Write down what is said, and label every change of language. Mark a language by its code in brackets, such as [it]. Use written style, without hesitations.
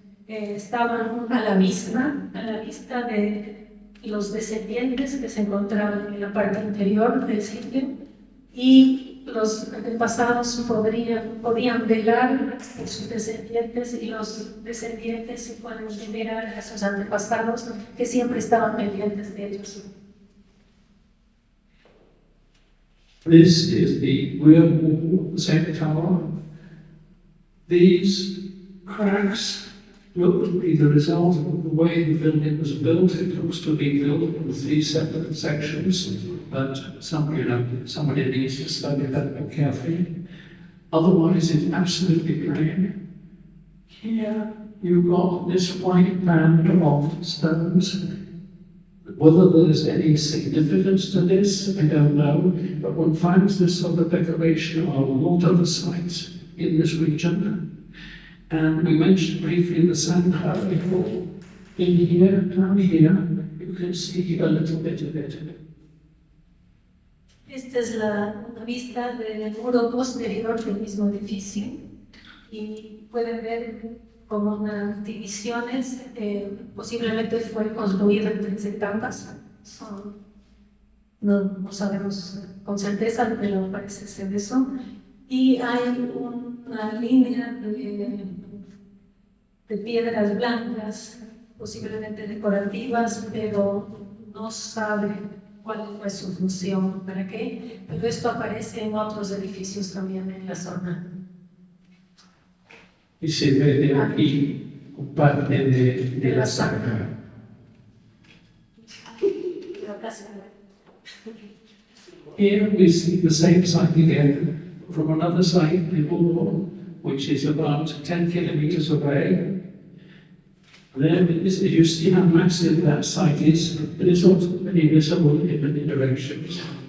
[es] Estaban a la vista de los descendientes que se encontraban en la parte interior del sitio, y los antepasados podían velar por sus descendientes, y los descendientes pueden venerar a sus antepasados que siempre estaban pendientes de ellos. [en] This is the rear wall of the same tower. These cracks look to be the result of the way the building was built. It looks to be built in 3 separate sections, but somebody needs to study that more carefully. Otherwise, it's absolutely plain. Here, you've got this white band of stones. Whether there's any significance to this, I don't know, but one finds this sort of decoration on a lot of the sites in this region. And we mentioned briefly the sandbar before. In here, down here, you can see a little bit of it. [es] Esta es una vista del muro posterior del mismo edificio, y pueden ver como unas divisiones, posiblemente fue construido en 3 etapas. No sabemos con certeza, pero parece ser eso. Y hay una línea de piedras blancas, posiblemente decorativas, pero no sabe cuál fue su función, para qué. Pero esto aparece en otros edificios también en la zona. Y se ve de aquí parte de la zanja. [en] Here we see the same site again from another site in Ulmo, which is about 10 kilometers away. There you see how massive that site is, but it's also very visible in many directions.